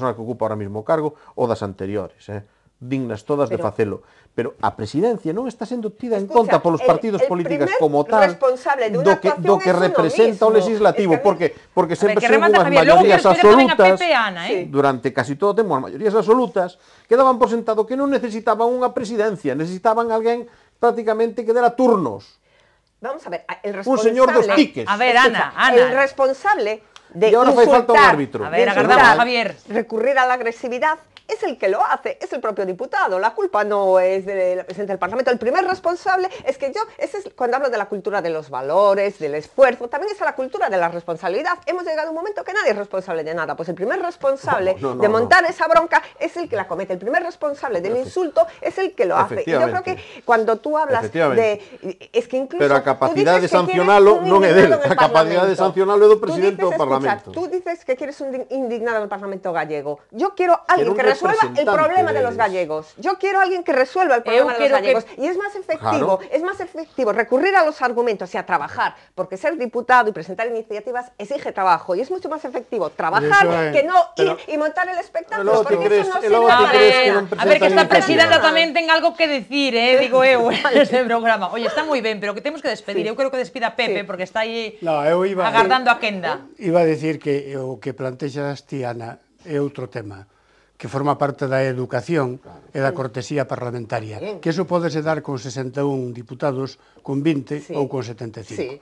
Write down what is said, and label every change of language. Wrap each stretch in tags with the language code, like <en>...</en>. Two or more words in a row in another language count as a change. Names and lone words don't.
<gl>que ocupa ahora mesmo o cargo ou das anteriores, dignas todas de facelo, pero a presidencia non está sendo tida en conta polos partidos políticos como tal do que representa o legislativo, porque sempre son unhas maiorías absolutas durante casi todo o tempo, as maiorías absolutas que daban por sentado que non necesitaban unha presidencia, necesitaban alguén prácticamente que dera turnos.</gl> <es>Vamos a ver, el responsable...</es> <gl>Un señor dos tiques. A ver, Ana.</gl> <es>El responsable de insultar, recurrir a la agresividad es el que lo hace, es el propio diputado. La culpa no es del presidente del Parlamento. El primer responsable es que cuando hablo de la cultura de los valores, del esfuerzo, también es la cultura de la responsabilidad. Hemos llegado a un momento que nadie es responsable de nada. Pues el primer responsable de montar esa bronca es el que la comete. El primer responsable del insulto es el que lo hace. Y yo creo que cuando tú hablas de... Es que incluso...</es> <gl>Pero a capacidade de sancionalo non é del. A capacidade de sancionalo é do presidente do Parlamento.</gl> <es>Tú dices que quieres un indignado en el Parlamento gallego. Yo quiero alguien que resuelva el problema de los gallegos. Yo quiero a alguien que resuelva el problema de los gallegos. Y es más efectivo recurrir a los argumentos y a trabajar, porque ser diputado y presentar iniciativas exige trabajo, y es mucho más efectivo trabajar que no ir y montar el espectáculo, porque eso no sirve para nada.</es> <gl>A ver, que esta presidenta tamén ten algo que decir, digo eu, neste programa. Oye, está moi ben, pero que temos que despedir. Eu creo que despida Pepe, porque está aí agardando a quenda. Iba a decir que o que plantexas ti, Ana, é outro tema. que forma parte da educación e da cortesía parlamentaria, que eso podese dar con 61 diputados, con 20 ou con 75.</gl>